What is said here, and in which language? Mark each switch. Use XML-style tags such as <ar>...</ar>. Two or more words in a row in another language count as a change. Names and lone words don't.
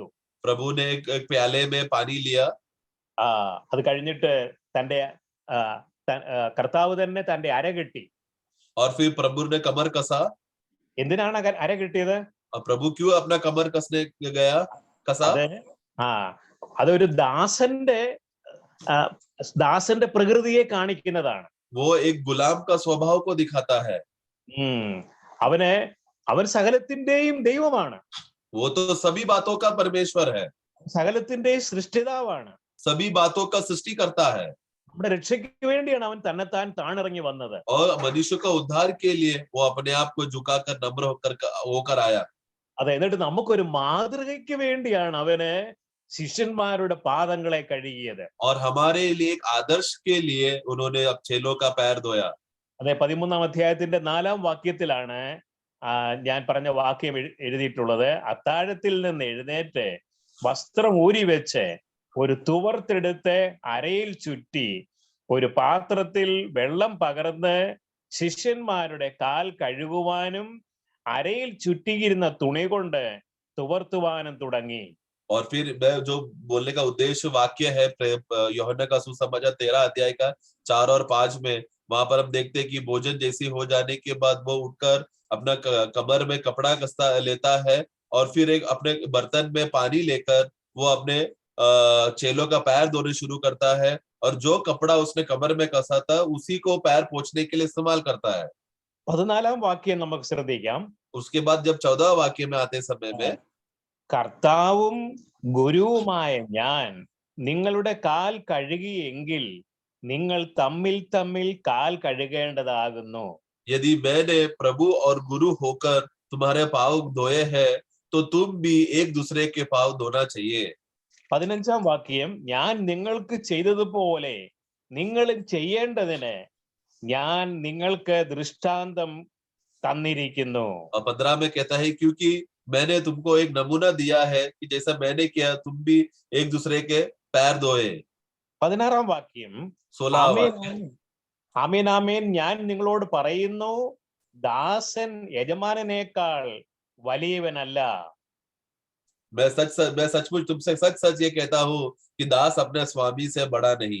<hi>प्रभु ने एक प्याले में पानी लिया।</hi> <ml>അത് കഴിഞ്ഞിട്ട് തന്റെ കർത്താവ് തന്നെ തന്റെ അര കെട്ടി.</ml> <hi>और फिर प्रभु ने कमर कसा।</hi> <ml>എന്തിനാണ് അര കെട്ടിയത്?</ml> <hi>प्रभु क्यों अपना कमर कसने गया कसा?</hi> <ml>അതൊരു ദാസന്റെ പ്രകൃതിയെ കാണിക്കുന്നതാണ്.</ml> <hi>वो एक गुलाम का स्वभाव को दिखाता है।</hi> <ml>അവന് അവൻ സകലത്തിന്റെയും ദൈവമാണ്,</ml> <hi>वो तो सभी बातों का परमेश्वर है,</hi> <ml>സകലത്തിന്റെയും സൃഷ്ടിതാവാണ്.</ml> <hi>सभी बातों का सृष्टि करता है</hi> <ml>നമ്മുടെ രക്ഷയ്ക്ക് വേണ്ടിയാണ് അവൻ തന്നെത്താൻ താണിറങ്ങി വന്നത്.</ml> <hi>और मनुष्य का उद्धार के लिए वो अपने आप को झुकाकर नम्र होकर आया.</hi> <ml>അതെ, എന്നിട്ട് നമുക്കൊരു മാതൃകയ്ക്ക് വേണ്ടിയാണ് അവന് ശിഷ്യന്മാരുടെ പാദങ്ങളെ കഴുകിയത്.</ml> <hi>और हमारे लिए एक आदर्श के लिए उन्होंने अब चेलों का पैर धोया.</hi> <ml>അതെ, 13-ാം അധ്യായത്തിന്റെ 4-ാം വാക്യത്തിലാണ് ഞാൻ പറഞ്ഞ വാക്യം എഴുതിയിട്ടുള്ളത്. അത്താഴത്തിൽ നിന്ന് എഴുന്നേറ്റ് വസ്ത്രം ഊരി വെച്ച് ഒരു തുവർത്തെടുത്ത് അരയിൽ ചുറ്റി ഒരു പാത്രത്തിൽ വെള്ളം പകർന്ന് ശിഷ്യന്മാരുടെ കാൽ കഴുകുവാനും അരയിൽ ചുറ്റിയിരുന്ന തുണി കൊണ്ട് തുവർത്തുവാനും തുടങ്ങി.</ml> <hi>और फिर मैं जो बोलने का उद्देश्य वाक्य है यूहन्ना का सुसमाचार 13 अध्याय का 4 और 5 में, वहां पर हम देखते हैं कि भोजन जैसी हो जाने के बाद वो उठकर अपना कमर में कपड़ा कसता लेता है और फिर एक अपने बर्तन में पानी लेकर वो अपने चेलों का पैर धोने शुरू करता है और जो कपड़ा उसने कमर में कसा था उसी को पैर पोंछने के लिए इस्तेमाल करता है.</hi> <ml>14-ാം വാക്യം നമുക്ക് ശ്രദ്ധിക്കാം.</ml> <hi>उसके बाद जब 14 वाक्य में आते समय में,</hi> <ml>കർത്താവും ഗുരുവുമായ ഞാൻ നിങ്ങളുടെ കാൽ കഴുകിയെങ്കിൽ നിങ്ങൾ തമ്മിൽ തമ്മിൽ കാൽ കഴുകേണ്ടതാകുന്നു.</ml> <hi>यदि मैंने प्रभु और गुरु होकर तुम्हारे पाँव धोए हैं तो तुम भी एक दूसरे के पाँव धोना चाहिए.</hi> <ml>15-ാം വാക്യം, ഞാൻ നിങ്ങൾക്ക് ചെയ്തതുപോലെ നിങ്ങളും ചെയ്യേണ്ടതിന് ഞാൻ നിങ്ങൾക്ക് ദൃഷ്ടാന്തം തന്നിരിക്കുന്നു.</ml> <hi>15 में कहता है क्योंकि मैंने तुमको एक नमूना दिया है कि जैसा मैंने किया तुम भी एक दूसरे के पैर धोए.</hi> <ml>16-ാം വാക്യം, 16 ആമേൻ ആമേൻ ഞാൻ നിങ്ങളോട് പറയുന്നു, ദാസൻ യജമാനനേക്കാൾ വലിയവനല്ല.</ml> <hi>मैं सचमुच तुमसे सच ये कहता हूँ कि दास अपने स्वामी से बड़ा नहीं.</hi>